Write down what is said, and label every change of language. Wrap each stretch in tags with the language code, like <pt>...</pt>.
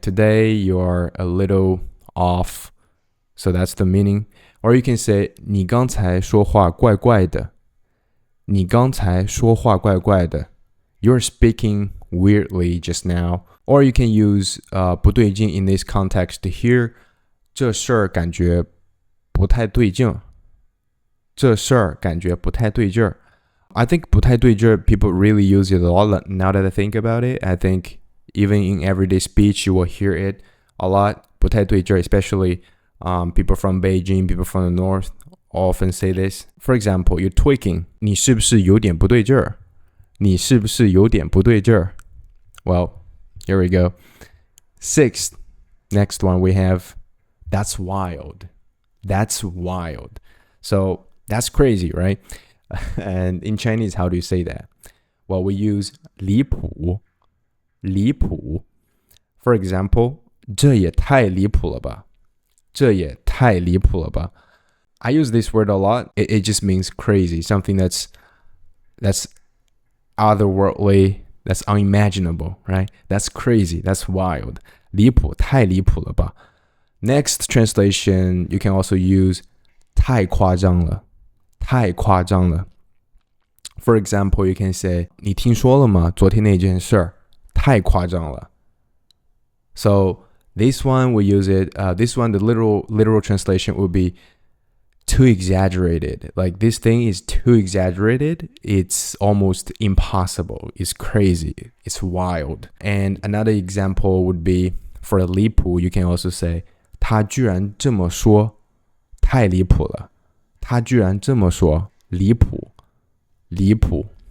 <en>Today you're a little off. So that's the meaning. Or you can say</en> <zh>你刚才说话怪怪的. 你刚才说话怪怪的.</zh> <en>You're speaking weirdly just now. Or you can use</en> <zh>不对劲</zh> <en>in this context here</en> <zh>这事儿感觉不太对劲。这事儿感觉不太对劲儿。</zh> <en>I think</en> <zh>不太对劲儿</zh> <en>people really use it a lot now that I think about it. I think even in everyday speech you will hear it a lot.</en> <zh>不太对劲儿</zh> <en>especially people from Beijing, people from the north often say this. For example, you're tweaking.</en> <zh>你是不是有点不对劲儿？你是不是有点不对劲儿？</zh> <en>Well, here we go. Sixth, next one we have that's wild. That's wild. So that's crazy, right? And in Chinese, how do you say that? Well, we use</en> <zh>离谱,离谱.</zh> <en>For example,</en> <zh>这也太离谱了吧？这也太离谱了吧？</zh> <en>I use this word a lot. It just means crazy, something that's otherworldly, that's unimaginable, right? That's crazy, that's wild.</en> <zh>离谱,太离谱了吧?</zh> <en>Next translation, you can also use</en> <zh>太夸张了,太夸张了.</zh> <en>For example, you can say</en> <zh>你听说了吗？昨天那件事儿太夸张了。</zh> <en>So this one we use it. This one the literal translation would be too exaggerated. Like this thing is too exaggerated. It's almost impossible. It's crazy. It's wild. And another example would be for 离谱, you can also say</en> <zh>他居然这么说，太离谱了。他居然这么说，离谱，离谱。</zh>